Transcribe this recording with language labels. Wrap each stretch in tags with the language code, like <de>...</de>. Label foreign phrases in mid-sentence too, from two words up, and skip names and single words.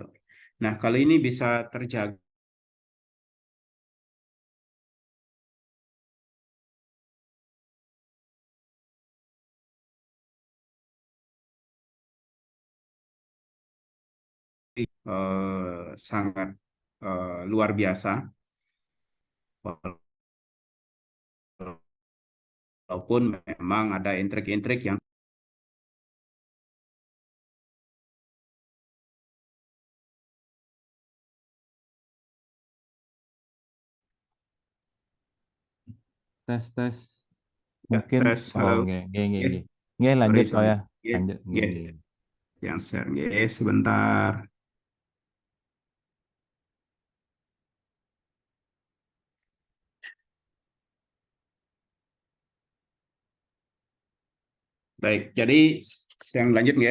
<id>Nah, kalau ini bisa terjaga sangat luar biasa, walaupun memang ada intrik-intrik yang Tes ya, mungkin. tes. Oh, Halo.</id> <jv>nggih nggih nggih</jv> <id>Ya,</id> <jv>nggih. Nggih,</jv> <id>sorry lanjut Pak sorry. ya. Ya, Lanjut nggih ya, nggih. yang share ya, sebentar. Baik, jadi yang lanjut ya.</id>